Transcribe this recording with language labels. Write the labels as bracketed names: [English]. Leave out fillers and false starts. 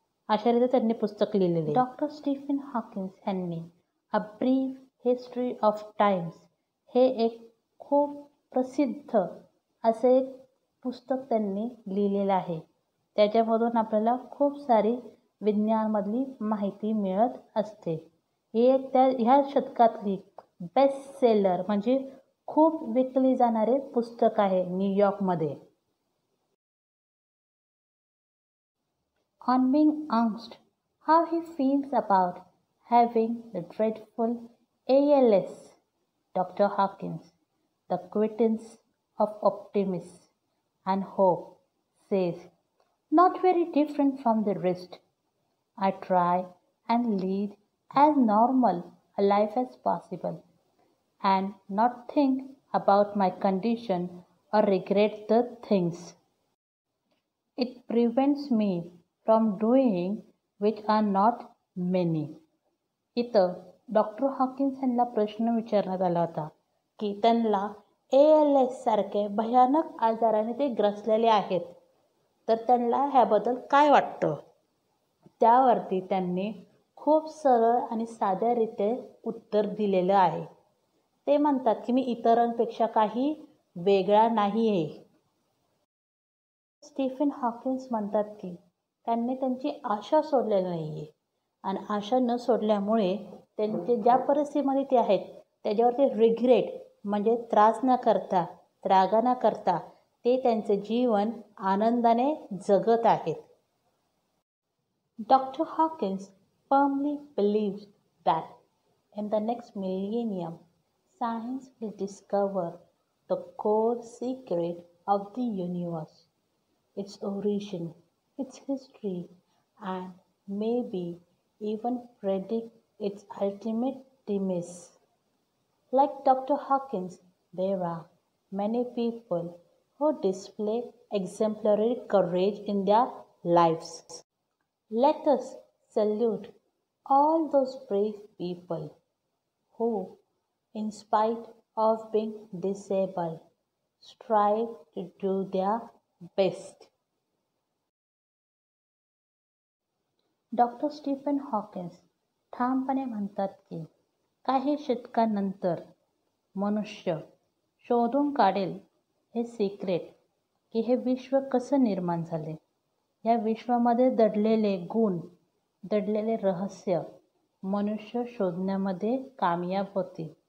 [Marathi] अशा रीती त्यांनी पुस्तक लिहिलेले. डॉक्टर स्टीफन हॉकिन्स ह्यांनी a brief history of times हे एक खूप प्रसिद्ध असे एक पुस्तक त्यांनी लिहिलेलं आहे. त्याच्यामधून आपल्याला खूप सारी विज्ञानामधली माहिती मिळत असते. हे एक ह्या शतकातली बेस्ट सेलर म्हणजे खूप विकले जाणारे पुस्तक आहे न्यूयॉर्कमध्ये. [English] On being asked how he feels about having the dreadful ALS, Dr. Hawkins, the quintessence of optimism and hope, says, "Not very different from the rest. I try and lead as normal a life as possible and not think about my condition or regret the things. It prevents me from doing which are not many." [Marathi] इथं doctor Hawkins यांना प्रश्न विचारण्यात आला होता की त्यांना ALS सारखे भयानक आजाराने ते ग्रसलेले आहेत, तर त्यांना ह्याबद्दल काय वाटतं. त्यावरती त्यांनी खूप सरळ आणि साध्यारीते उत्तर दिलेलं आहे. ते म्हणतात की मी इतरांपेक्षा काही वेगळा नाही आहे. स्टीफन हॉकिन्स म्हणतात की त्यांनी त्यांची आशा सोडलेली नाही आहे आणि आशा न सोडल्यामुळे त्यांचे ज्या परिस्थितीमध्ये ते आहेत त्याच्यावरती रिग्रेट म्हणजे त्रास न करता, त्रागा न करता ते त्यांचे जीवन आनंदाने जगत आहेत. [English] Dr. Hawkins firmly believes that in the next millennium, science will discover the core secret of the universe, its origin, its history, and maybe even predict its ultimate demise. Like Dr. Hawkins, there are many people who display exemplary courage in their lives. Let us salute all those brave people who, in spite of being disabled, strive to do their best. [Marathi] Doctor Stephen Hawkins ठामपणे म्हणतात की काही शतकानंतर मनुष्य शोधून काढेल हे secret key हे विश्व कसं निर्माण झाले. या विश्वामध्ये दडलेले गुण, दडलेले रहस्य मनुष्य शोधण्यामध्ये कामयाब होतील.